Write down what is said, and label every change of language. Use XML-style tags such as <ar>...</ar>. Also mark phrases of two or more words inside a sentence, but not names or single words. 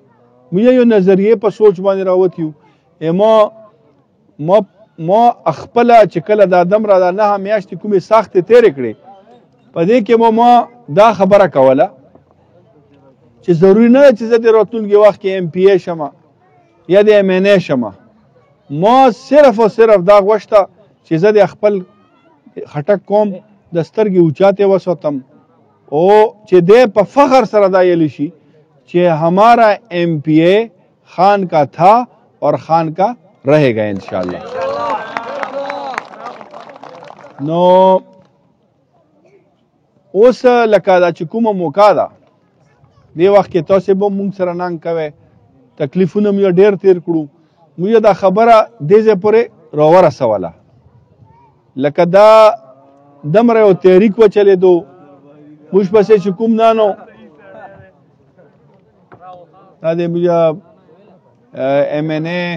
<ps>موږ یو نظریې په سوچ باندې راوتي یو. ما خپله چې کله دا دمره دا 9 میاشتې کومې سختې تېرې کړې په دې کې ما دا خبره کوله چې ضروري نه ده چې زه د راتلونکي وخت کې ایم پی ای شمه یا د ایم این ای شمه. ما صرف او صرف دا غوښته چې زه د خپل خټک قوم د سترګې اوچاتې وساتم او چې دی په فخر سره دا ویلی شي چې</ps> <ur>ہمارا ایم پی ای خان کا تھا اور خان کا رہے گا انشاءاللہ.</ur> <ps>نو اوس لکه دا چې کومه موقع ده دې وخت کې تاسې به مونږ سره ننګ کوئ تکلیفونه مو ډېر تېر کړو. موږ دا خبره دې ځای پورې راورسوله لکه دا دمره یو تحریک وچلېدو موږ پسې چې کوم نانو دا د موږ ایم این</ps>